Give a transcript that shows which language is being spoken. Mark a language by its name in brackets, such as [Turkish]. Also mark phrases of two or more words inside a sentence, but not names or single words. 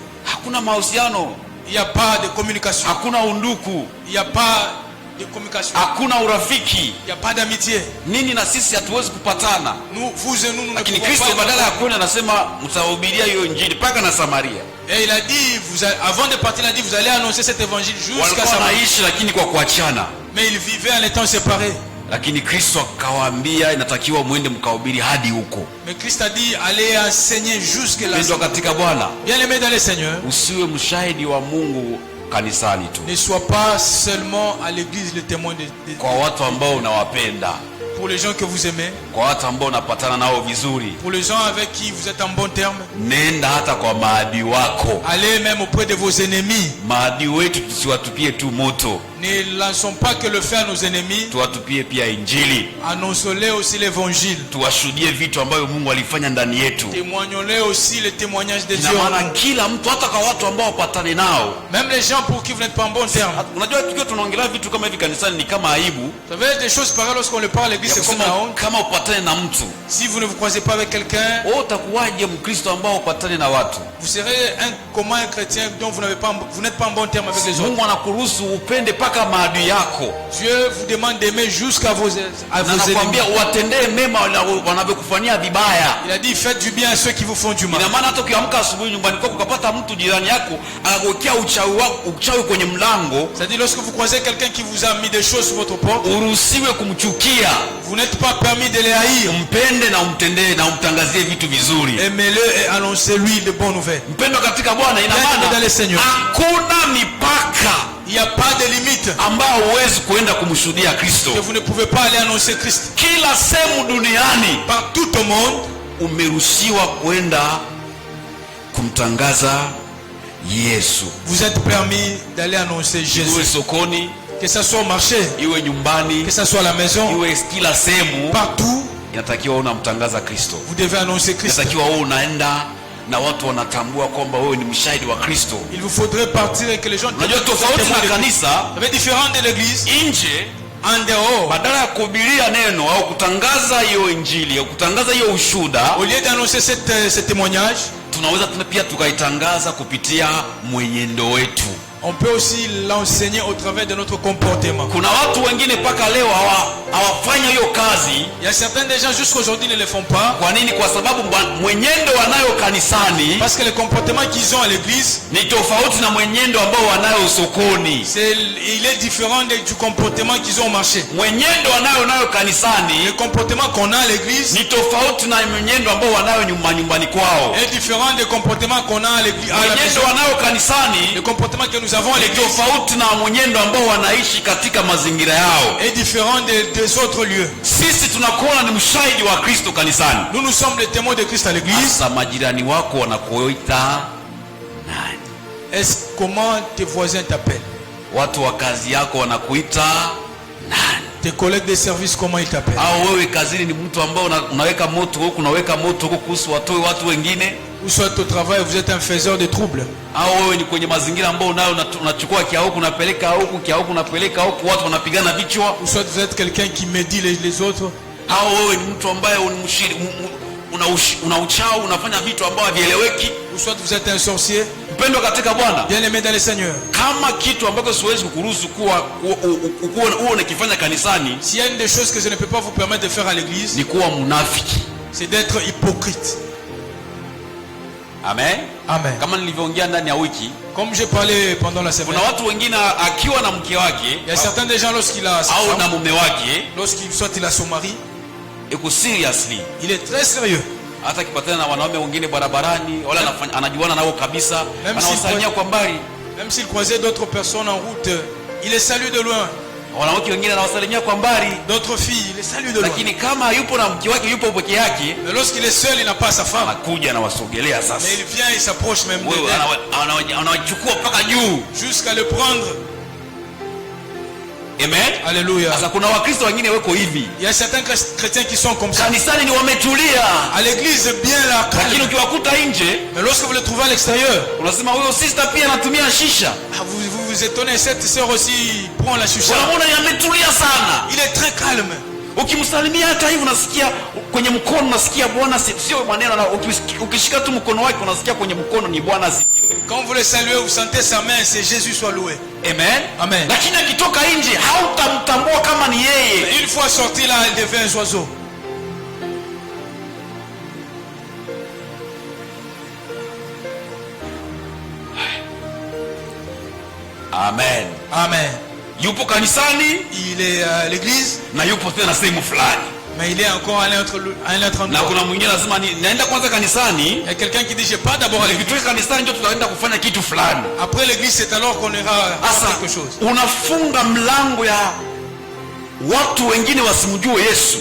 [Swahili] hakuna mahusiano, [French] il n'y a pas de communication, [Swahili] hakuna unduku, [French] il n'y a pas de communication, [Swahili] hakuna urafiki. [French] il n'y a pas d'amitié. [Swahili] Nini na sisi hatuwezi kupatana. [French] Nous, vous et nous ne [Swahili] Lakini [French] pouvons [Swahili] Kristo [French] pas. [Swahili] badala ya kwenda anasema mtahubiria hiyo injili paka na Samaria. [French] Et il a dit, avant de partir, il a dit, vous allez annoncer cet évangile jusqu'à [Swahili] Walikuwa [French] Samarie. [Swahili] wanaishi lakini kwa kuachana. [French] Mais il vivait en étant séparé. [Swahili] Lakini Kristo akawaambia inatakiwa muende mkahubiri hadi huko. [French] Mais Christ a dit, allez enseigner jusque là. [Swahili] Ndio katika Bwana. [French] Bien aimé dans le Seigneur, [Swahili] Usiwe mshahidi wa Mungu kanisani tu, [French] ne sois pas seulement à l'église le témoin [Swahili] kwa watu ambao unawapenda, [French] pour les gens que vous aimez, [Swahili] kwa watu ambao unapatana nao vizuri. [French] pour les gens avec qui vous êtes en bon terme. [Swahili] Nenda hata kwa maadui wako. [French] Allez même auprès de vos ennemis. [Swahili] Maadui wetu tusiwatupie tu moto, [French] Ne lançons pas que le feu à nos ennemis. [Swahili] tuwatupie pia injili. [French] Annonçons-les aussi l'évangile. [Swahili] Tuwashuhudie vitu ambavyo Mungu alifanya ndani yetu. [French] Témoignons-les aussi le témoignage de [Swahili] Ina [French] Dieu. [Swahili] maana kila mtu, hata kwa watu ambao wapatane nao. [French] Même les gens pour qui vous n'êtes pas en bon terme. [Swahili] Unajua tukiwa tunaongelea vitu kama hivi kanisani ni kama aibu. [French] Vous savez, des choses pareilles lorsqu'on le parle à l'église, c'est comme la honte. [Swahili] Kama upatane na mtu, [French] Si vous ne vous croisez pas avec quelqu'un, [Swahili] wewe utakuwaje Mkristo ambao upatane na watu? [French] vous serez comment un chrétien dont vous n'êtes pas en bon terme avec les autres. [Swahili] Mungu anakuruhusu upende paka maadui yako. [French] Dieu vous demande d'aimer jusqu'à vos ennemis. [Swahili] Anakuambia uwatendee mema wanavyokufanyia vibaya. [French] Il a dit faites du bien à ceux qui vous font du mal. [Swahili] Ina maana hata ukiamka asubuhi nyumbani kwako ukapata mtu jirani yako akakuwekea uchawi kwenye mlango, [French] C'est-à-dire lorsque vous croisez quelqu'un qui vous a mis des choses sur votre porte, [Swahili] uruhusiwe kumchukia. [French] vous n'êtes pas permis de les haïr. [Swahili] Mpende na umtendee na umtangazie vitu vizuri. [French] Aimez-le et annoncez-lui de bonnes nouvelles. [Swahili] Mpendo katika Bwana ina [French] Dans le Seigneur. [Swahili] maana hakuna mipaka [French] Il n'y a pas de limite [Swahili] ambao huwezi kuenda kumshuhudia Kristo. [French] que vous ne pouvez pas aller annoncer Christ. [Swahili] Kila sehemu duniani [French] Partout au monde, [Swahili] umeruhusiwa kwenda kumtangaza Yesu. [French] vous êtes permis d'aller annoncer [Swahili] Iwe [French] Jésus. [Swahili] sokoni, [French] Que ce soit au marché, [Swahili] iwe nyumbani, [French] que ce soit à la maison, [Swahili] iwe kila sehemu, [French] partout, [Swahili] inatakiwa wewe unamtangaza Kristo. [French] vous devez annoncer Christ. [Swahili] Inatakiwa wewe unaenda na watu wanatambua kwamba wewe ni mshahidi wa Kristo. [French] Il vous faudrait partir et que les gens... [Swahili] Unajua tofauti na kanisa, [French] C'est différent de l'église. [Swahili] nje [French] En dehors, [Swahili] badala ya kuhubiria neno au kutangaza hiyo injili au kutangaza hiyo ushuda, [French] au lieu d'annoncer ce témoignage, [Swahili] tunaweza pia tukaitangaza kupitia mwenendo wetu. [French] on peut aussi l'enseigner au travers de notre comportement. [Swahili] Kuna watu wengine mpaka leo hawafanya hiyo kazi. [French] Il y a certains des gens jusqu'aujourd'hui ne le font pas. [Swahili] Kwa nini? Kwa sababu mwenendo wanayo kanisani [French] Parce que le comportement qu'ils ont à l'église, [Swahili] ni tofauti na mwenendo ambao wanayo sokoni. [French] il est différent du comportement qu'ils ont au marché. [Swahili] Mwenendo wanayo kanisani [French] Le comportement qu'on a à l'église [Swahili] ni tofauti na mwenendo ambao wanayo nyumbani kwao. [French] est différent du comportement qu'on a à l'église. [Swahili] Mwenendo wanayo kanisani [French] Le comportement que nous avons à [Swahili] ni [French] l'église [Swahili] tofauti na mwenendo ambao wanaishi katika mazingira yao. [French] est différent des autres lieux. [Swahili] Sisi tunakuona ni mshahidi wa Kristo kanisani. [French] Nous sommes les témoins de Christ à l'église. [Swahili] Sasa majirani wako wanakuita nani? [French] Comment tes voisins t'appellent? [Swahili] Watu wa kazi yako wanakuita nani? [French] Tes collègues de service, comment ils t'appellent? [Swahili] Au wewe kazini ni mtu ambao unaweka moto huko, unaweka moto huko kuhusu watu wengine? [French] Ou soit au travail, vous êtes un faiseur de troubles. [Swahili] Au wewe ni kwenye mazingira ambao unayo unachukua kia huku unapeleka huku, kia huku unapeleka huku, watu wanapigana vichwa? [French] Ou soit vous êtes quelqu'un qui médit les autres. [Swahili] Au wewe ni mtu ambaye una uchao, unafanya vitu ambavyo havieleweki? [French] Ou soit vous êtes un sorcier. [Swahili] Mpendo katika Bwana, [French] Bien aimé dans le Seigneur. [Swahili] kama kitu ambacho siwezi kukuruhusu kuwa unakifanya kanisani, [French] S'il y a une des choses que je ne peux pas vous permettre de faire à l'église, [Swahili] ni kuwa mnafiki. [French] c'est d'être hypocrite. [Swahili] Amen. [French] Amen. [Swahili] Kama nilivyoongea ndani ya wiki, [French] Comme j'ai parlé pendant la semaine, [Swahili] kuna watu wengine akiwa na mke wake [French] il y a certains des gens lorsqu'il a sa [Swahili] au [French] femme, [Swahili] na mume wake, [French] lorsqu'il soit il a son mari, [Swahili] iko seriously, [French] il est très sérieux. [Swahili] Hata kipatana na wanaume wengine barabarani, wala anajuana nao kabisa, anawasalimia kwa mbali. [French] Même s'il croisait d'autres personnes en route, il les salue de loin. [Swahili] Wanawake wengine anawasalimia kwa mbali. [French] D'autres filles, il les salue de loin. [Swahili] Lakini kama yupo na mke wake, yupo peke yake, [French] mais lorsqu'il est seul, il n'a pas sa femme. [Swahili] Anakuja na wasogelea sasa. [French] Mais il vient, il s'approche même d'elle. [Swahili] Anawachukua mpaka juu [French] jusqu'à le prendre. [Swahili] Amen. [French] Alléluia. [Swahili] Sasa kuna Wakristo wengine wako hivi. [French] Il y a certains chrétiens qui sont comme ça. [Swahili] Kanisani ni wametulia. [French] À l'église bien là. [Swahili] Lakini ukiwakuta nje, [French] mais lorsque vous le trouvez à l'extérieur, [Swahili] unasema huyo sister pia anatumia shisha. [French] Vous vous étonnez, cette sœur aussi prend la shisha. [Swahili] Unaona ametulia sana. [French] Il est très calme. [Swahili] Ukimsalimia hata hivi unasikia kwenye mkono, unasikia Bwana sio maneno, na ukishika tu mkono wake unasikia kwenye mkono ni Bwana asifiwe. [French] Quand vous le saluez, vous sentez sa main, c'est Jésus soit loué. [Swahili] Amen. [French] Amen. [Swahili] Lakini akitoka nje hautamtambua kama ni yeye. [French] Une fois sorti là, il devient un oiseau. [Swahili] Amen. [French] Amen. [Swahili] Yupo kanisani, [French] il est à l'église, [Swahili] na yupo tena sehemu fulani, [French] mais il est encore à un autre endroit. [Swahili] Na kuna mwingine lazima naenda kwanza kanisani. [French] Il y a quelqu'un qui dit je pas d'abord à l'église. [Swahili] Nikitoka kanisani ndio tutaenda kufanya kitu fulani. [French] Après l'église, c'est alors qu'on ira faire quelque chose. [Swahili] Unafunga mlango ya watu wengine wasimjue Yesu.